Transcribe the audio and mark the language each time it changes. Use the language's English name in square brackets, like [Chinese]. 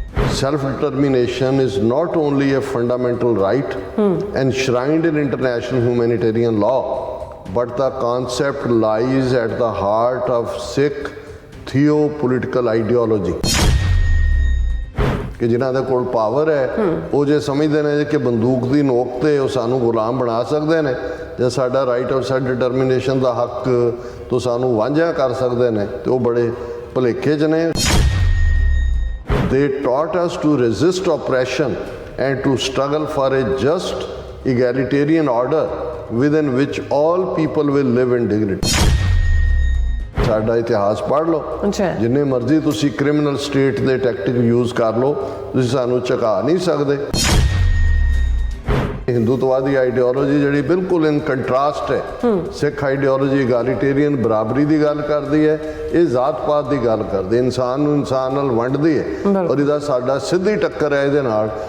[English] Self-determination is not only a fundamental right enshrined in international humanitarian law, but the concept lies at the heart of Sikh theo-political ideology. [Punjabi] ਕਿ ਜਿਨ੍ਹਾਂ ਦੇ ਕੋਲ power ਹੈ ਉਹ ਜੇ ਸਮਝਦੇ ਨੇ ਕਿ ਬੰਦੂਕ ਦੀ ਨੋਕ 'ਤੇ ਉਹ ਸਾਨੂੰ ਗੁਲਾਮ ਬਣਾ ਸਕਦੇ ਨੇ ਜਾਂ ਸਾਡਾ ਰਾਈਟ ਆਫ ਸੈਲਫ ਡਿਟਰਮੀਨੇਸ਼ਨ ਦਾ ਹੱਕ ਤੋਂ ਸਾਨੂੰ ਵਾਂਝਾ ਕਰ ਸਕਦੇ ਨੇ ਤੇ ਉਹ ਬੜੇ ਭੁਲੇਖੇ 'ਚ ਨੇ। [English] They taught us to resist oppression and to struggle for a just egalitarian order within which all people will live in dignity. [Punjabi] ਸਾਡਾ ਇਤਿਹਾਸ ਪੜ੍ਹ ਲਓ, ਜਿੰਨੇ ਮਰਜ਼ੀ ਤੁਸੀਂ ਕ੍ਰਿਮੀਨਲ ਸਟੇਟ ਦੇ ਟੈਕਟਿਕ ਯੂਜ਼ ਕਰ ਲਓ, ਤੁਸੀਂ ਸਾਨੂੰ ਝੁਕਾ ਨਹੀਂ ਸਕਦੇ। ਹਿੰਦੂਤਵਾਦੀ ਆਈਡੀਓਲੋਜੀ ਜਿਹੜੀ ਬਿਲਕੁਲ ਇਨ ਕੰਟਰਾਸਟ ਹੈ ਸਿੱਖ ਆਈਡੀਓਲੋਜੀ ਇਗਾਲੀਟੇਰੀਅਨ ਬਰਾਬਰੀ ਦੀ ਗੱਲ ਕਰਦੀ ਹੈ, ਇਹ ਜ਼ਾਤ ਪਾਤ ਦੀ ਗੱਲ ਕਰਦੀ, ਇਨਸਾਨ ਨੂੰ ਇਨਸਾਨ ਨਾਲ ਵੰਡਦੀ ਹੈ ਔਰ ਇਹਦਾ ਸਾਡਾ ਸਿੱਧੀ ਟੱਕਰ ਹੈ ਇਹਦੇ ਨਾਲ।